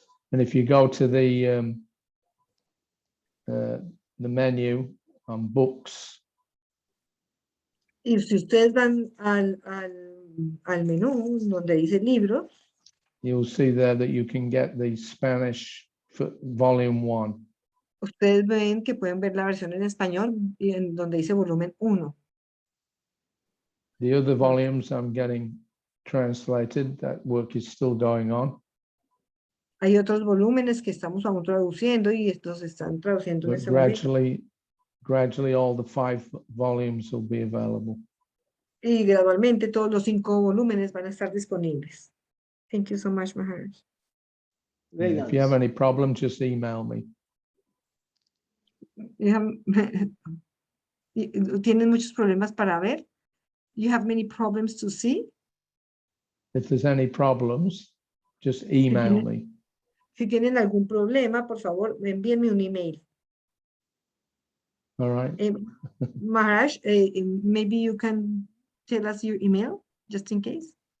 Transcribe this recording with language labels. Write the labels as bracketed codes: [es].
[en] And if you go to the menu on books. [es] Y si ustedes van al menú donde dice libros, [en] You'll see there that you can get the Spanish volume 1. [es] Ustedes ven que pueden ver la versión en español y en donde dice volumen 1. [en] The other volumes I'm getting translated. That work is still going on. [es] Hay otros volúmenes que estamos aún traduciendo y estos están traduciendo en [en] But [es] ese momento. [en] gradually all the 5 volumes will be available. [es] Y gradualmente todos los 5 volúmenes van a estar disponibles. [en] Thank you so much, Maharaj. Very If you have nice. any problem, just email me. [es] ¿Tienen muchos problemas para ver? [en] You have many problems to see? If there's any problems, just email me. [es] Si tienen algún problema, por favor, envíenme un email. [en] All right. Maharaj, maybe you can tell us your email, just in case.